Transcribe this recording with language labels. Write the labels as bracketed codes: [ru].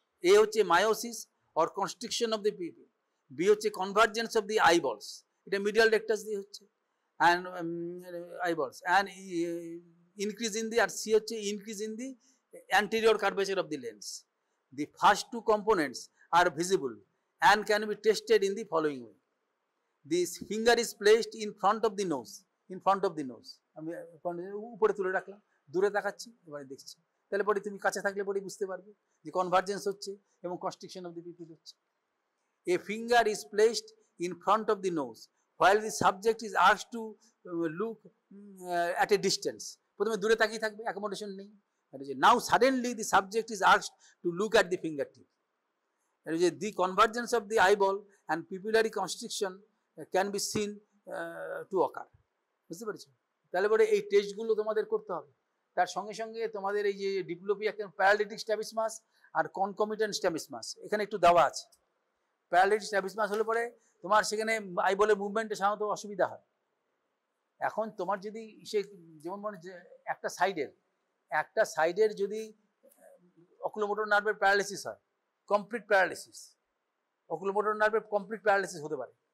[en] A হচ্ছে meiosis or constriction of the pupil, B হচ্ছে convergence of the eyeballs, [bn] এটা medial rectus দিয়ে হচ্ছে, [en] and eyeballs, and increase in the, আর C হচ্ছে increase in the anterior curvature of the lens. The first 2 components are visible and can be tested in the following way. This finger is placed in front of the nose. [bn] আমি উপরে তুলে রাখলাম, দূরে তাকাচ্ছি, এবারে দেখছি, তাহলে পরে তুমি কাছে থাকলে পরে বুঝতে পারবে যে কনভার্জেন্স হচ্ছে এবং [en] constriction of the pupil [bn] হচ্ছে। [en] A finger is placed in front of the nose while the subject is asked to look at a distance. [bn] প্রথমে দূরে তাকিয়ে থাকবে, অ্যাকোমোডেশন নেই। [en] Now suddenly the subject is asked to look at the fingertip. The convergence of the eyeball and pupillary constriction can be seen to occur. [bn] বুঝতে পেরেছো? তাহলে পরে এই টেস্টগুলো তোমাদের করতে হবে। তার সঙ্গে সঙ্গে তোমাদের এই যে ডিপ্লোপিয়া প্যারালিটিক স্ট্র্যাবিসমাস আর কনকমিটেন্ট স্ট্র্যাবিসমাস এখানে একটু দেওয়া আছে। প্যারালিটিক স্ট্র্যাবিসমাস হলে পরে তোমার সেখানে আইবলের মুভমেন্টে সাধারণত অসুবিধা হয়। এখন তোমার যদি সে যেমন মনে একটা সাইডের যদি অকুলোমোটর নার্ভের প্যারালিসিস হয়, কমপ্লিট প্যারালিসিস, অকুলোমোটর নার্ভের কমপ্লিট প্যারালিসিস হতে পারে।